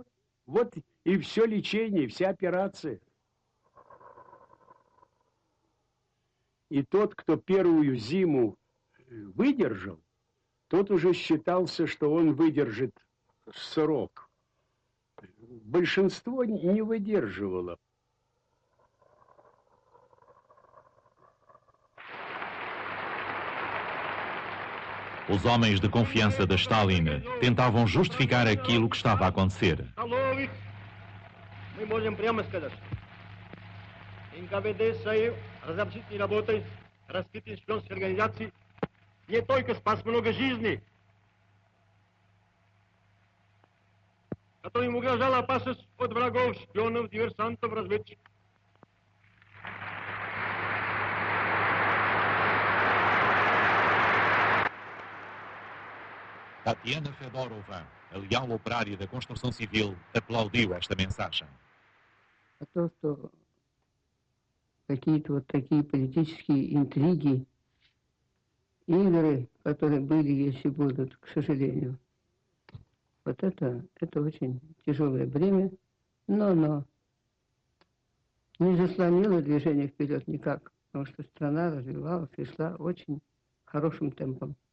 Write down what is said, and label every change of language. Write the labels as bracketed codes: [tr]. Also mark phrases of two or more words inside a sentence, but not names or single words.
[ru] Вот и все лечение, и вся операция. И тот, кто первую зиму выдержал, тот уже считался, что он выдержит срок. Большинство не выдерживало. [pt] Os homens de confiança de Stalin tentavam justificar aquilo que estava a acontecer. [ru] Мы можем прямо сказать, НКВД своей разобщительной работой раскрытия шпионских организаций не только спас много жизней, которым угрожала опасность от врагов, шпионов, диверсантов, разведчиков. [pt] Tatiana Fedorova, a leal operária da construção civil, aplaudiu esta mensagem. [ru] А то, что какие-то вот такие политические интриги, игры, которые были, если будут, к сожалению. Вот это очень тяжелое бремя, но не заслонило движение вперед никак, потому что страна развивалась и шла очень хорошим темпом.